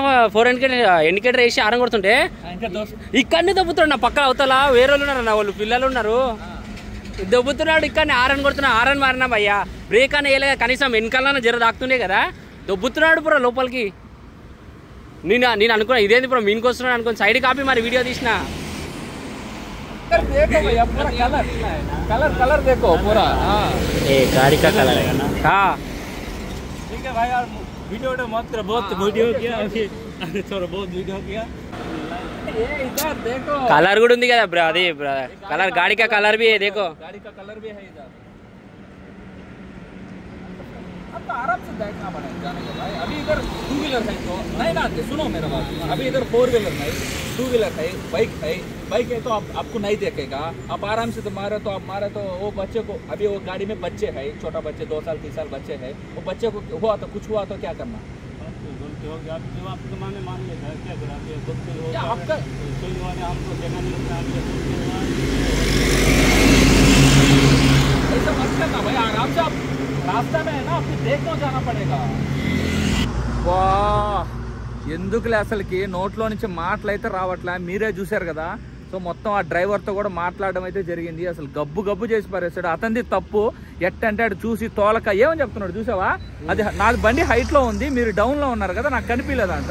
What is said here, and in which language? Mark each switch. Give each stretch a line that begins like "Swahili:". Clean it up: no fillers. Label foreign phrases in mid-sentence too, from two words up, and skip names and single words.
Telugu: 4 ఇండికేటర్ వేసి ఆరం కొడుతుంటే ఇక్కడనే దొబ్బుతున్నాడు. నా పక్కన అవతల వేరే వాళ్ళు ఉన్నారు, నా వాళ్ళు పిల్లలు ఉన్నారు, దొబ్బుతున్నాడు. ఇక్కడనే ఆరన్ కొడుతున్నా. ఆరన్ మారినా భయ్యా, బ్రేక్ అని వేయలే కనీసం, వెనకాలన్నా జర దాక్కుతుండే కదా, దొబ్బుతున్నాడు బ్రో లోపలికి. నేను అనుకున్నా ఇదేంది బ్రో మీనికి వస్తున్నాడు అనుకుని సైడ్ కాపీ మరి వీడియో తీసిన.
Hindi: कलर देखो पूरा। गाड़ी का कलर है ना। हाँ ठीक है भाई यार, वीडियो मत करो, बहुत वीडियो किया थोड़ा बहुत वीडियो किया। इधर देखो
English: colour good
Telugu: ఉంది కదా బ్రో, అది
Hindi: कलर गाड़ी का कलर भी है, देखो गाड़ी का कलर भी है इधर। अब तो आराम से देखना पड़ेगा जाने के भाई। अभी इधर 2 व्हीलर है तो नहीं ना, सुनो मेरा बात। अभी इधर 4 व्हीलर नहीं, 2 व्हीलर है, बाइक है। बाइक है तो आपको नहीं देखेगा, आप आराम से तो मारे तो आप मारे तो वो बच्चे को, अभी वो गाड़ी में बच्चे है, छोटा बच्चे 2 साल 3 साल बच्चे है, वो बच्चे को हुआ तो कुछ हुआ तो क्या करना? गलती हो गया, आपके माने मान लेता क्या करा, गलती हो गया आपका, हमको देखा नहीं लगता। ऐसा मत करना भाई, आराम से आप रास्ता में है ना, आपको देखो जाना पड़ेगा।
Telugu: वाह ఎందుకులే అసలుకి నోట్లో నుంచి మాటలు అయితే రావట్లే, మీరే చూశారు కదా। సో మొత్తం ఆ డ్రైవర్తో కూడా మాట్లాడడం అయితే జరిగింది। అసలు గబ్బు గబ్బు చేసి పారేస్తాడు, అతనిది తప్పు ఎట్టంటే అటు చూసి తోలక ఏమని చెప్తున్నాడు చూసావా? అది నాది బండి హైట్లో ఉంది, మీరు డౌన్లో ఉన్నారు కదా, నాకు కనిపించలేదంట।